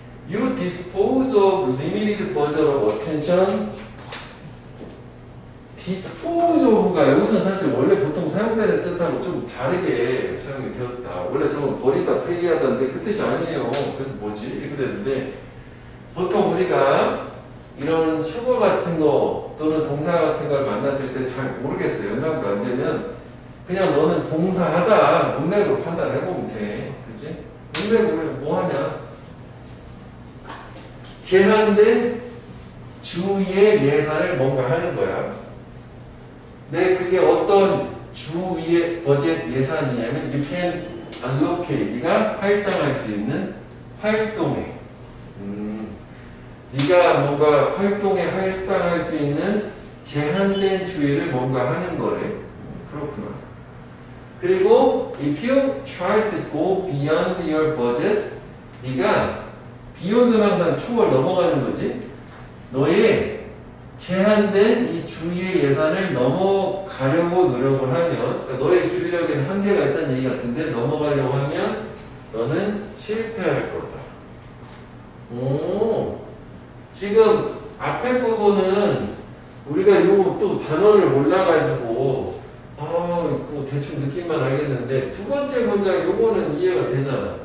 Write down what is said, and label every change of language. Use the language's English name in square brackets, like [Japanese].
[English] You dispose of limited budget of attention. [Korean] dispose of가 여기서는 사실 원래 보통 사용되는 뜻하고 좀 다르게 사용이 되었다. 원래 저건 버리다, 폐기하다인데 그 뜻이 아니에요. 그래서 뭐지? 이렇게 되는데 보통 우리가 이런 수거 같은 거 또는 동사 같은 걸 만났을 때 잘 모르겠어요. 연상도 안 되면 그냥 너는 동사하다 문맥으로 판단해보면 돼. 그치? 문맥으로 뭐 하냐? 제한된 주위의 예산을 뭔가 하는 거야. 네, 그게 어떤 주위의 버젯 예산이냐면 [English] you can allocate, [Korean] 네가 할당할 수 있는 활동에 네가 뭔가 활동에 할당할 수 있는 제한된 주의를 뭔가 하는 거래. 그렇구나. [English] 그리고 if you try to go beyond your budget, [Korean] 네가 beyond는 항상 초월 넘어가는 거지. 너의 제한된 이 주의의 예산을 넘어가려고 노력을 하면, 그러니까 너의 주의력에는 한계가 있다는 얘기 같은데 넘어가려고 하면 너는 실패할 거다. 오, 지금 앞에 부분은 우리가 요거 또 단어를 몰라가지고 뭐 대충 느낌만 알겠는데 두 번째 문장 요거는 이해가 되잖아.